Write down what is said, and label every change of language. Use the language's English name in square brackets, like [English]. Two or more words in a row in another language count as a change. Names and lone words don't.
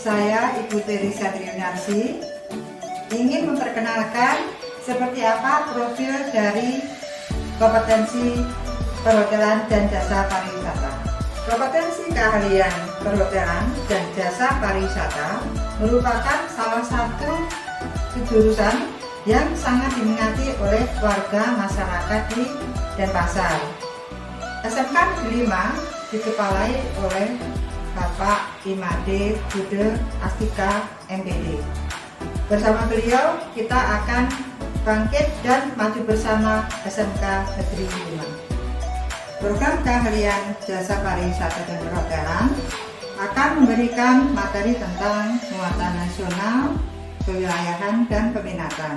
[Indonesian] Saya Ibu Teresa Triunarsi ingin memperkenalkan seperti apa profil dari kompetensi perhotelan dan jasa pariwisata. Kompetensi keahlian perhotelan dan jasa pariwisata merupakan salah satu jurusan yang sangat diminati oleh warga masyarakat di Denpasar. SMK Negeri 5 dikepalai oleh Bapak Imade Bude Astika MPD. Bersama beliau kita akan bangkit dan maju bersama SMK Negeri 5. Program keahlian jasa pariwisata dan perhotelan akan memberikan materi tentang muatan nasional, kewilayahan, dan peminatan.